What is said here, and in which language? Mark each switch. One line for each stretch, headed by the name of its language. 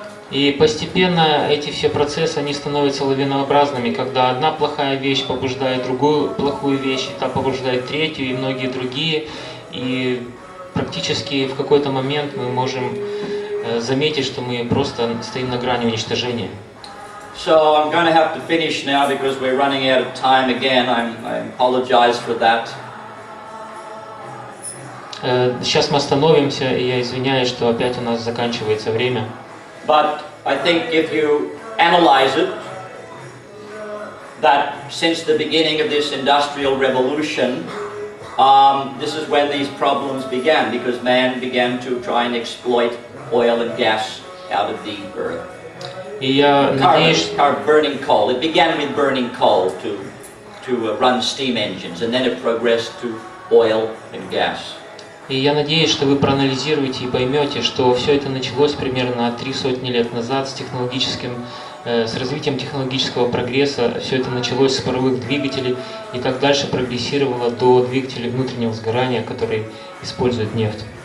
Russian: И постепенно эти все процессы, они становятся лавинообразными, когда одна плохая вещь побуждает другую плохую вещь, та побуждает третью и многие другие, и практически в какой-то момент мы можем заметить, что мы просто стоим на грани уничтожения.
English: So I'm going to have to finish now because we're running out of time again. I apologize for that.
Russian: Сейчас мы остановимся, и я извиняюсь, что опять у нас заканчивается время.
English: But I think if you analyze it, that since the beginning of this industrial revolution, this is when these problems began, because man began to try and exploit oil and gas out of the earth.
Russian: И я надеюсь,
English: Burning coal. It began with burning coal to run steam engines, and then it progressed to oil and gas.
Russian: И я надеюсь, что вы проанализируете и поймете, что все это началось примерно 3 сотни лет назад с технологическим с развитием технологического прогресса все это началось с паровых двигателей и как дальше прогрессировало до двигателей внутреннего сгорания, которые используют нефть.